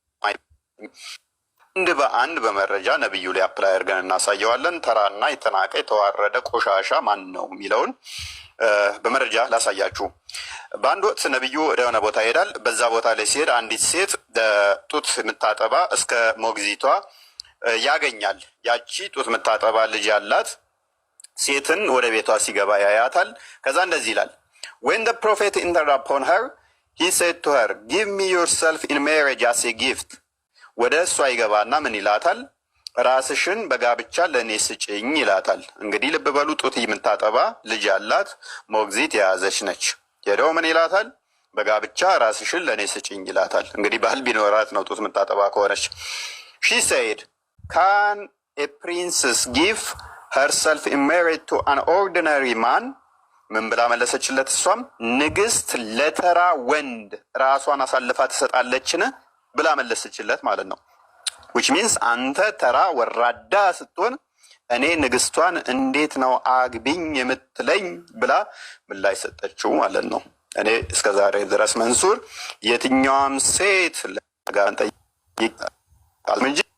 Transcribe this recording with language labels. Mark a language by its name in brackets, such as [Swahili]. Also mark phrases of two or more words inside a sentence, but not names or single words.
[Amharic] አንድ በአንድ በመረጃ ነቢዩ ላይ አፕላይ አድርገን እናሳየዋለን። ተራና የተናቀ የተዋረደ ቆሻሻ ማን ነው የሚለውን በመረጃ ላሳያችሁ። በአንድ ወቅት ነቢዩ ወደሆነ ቦታ ይሄዳል። በዛ ቦታ ላይ ሲሄድ አንዲት ሴት ጡት የምታጠባ እስከ ሞግዚቷ ያገኛል። ያቺ ጡት የምታጠባ ልጅ ያላት ሴትን ወደ ቤቷ ሲገባ ያያታል። ከዛ እንደዚህ ይላል፣ [English] when the prophet entered upon her he said to her give me yourself in marriage as a gift። [Amharic] ወደ እሷ ይገባና ምን ይላታል? ራስሽን በጋብቻ ለእኔ ስጭኝ ይላታል። እንግዲህ ልብ በሉ፣ ጡት የምታጠባ ልጅ ያላት ሞግዚት የያዘች ነች። ሄደው ምን ይላታል? በጋብቻ ራስሽን ለእኔ ስጭኝ ይላታል። እንግዲህ ባህል ቢኖራት ነው ጡት የምታጠባ ከሆነች። [English] she said can a princess give herself in marriage to an ordinary man? [Amharic] ምን ብላ መለሰችለት? እሷም ንግስት ለተራ ወንድ ራሷን አሳልፋ ትሰጣለችን ብላ መለሰችለት ማለት ነው። [English] which means [Amharic] አንተ ተራ ወራዳ ስትሆን እኔ ንግስቷን እንዴት ነው አግቢኝ የምትለኝ ብላ ምላሽ ሰጠችው ማለት ነው። እኔ እስከ ዛሬ ድረስ መንሱር የትኛውም ሴት ለጋንተ እንጂ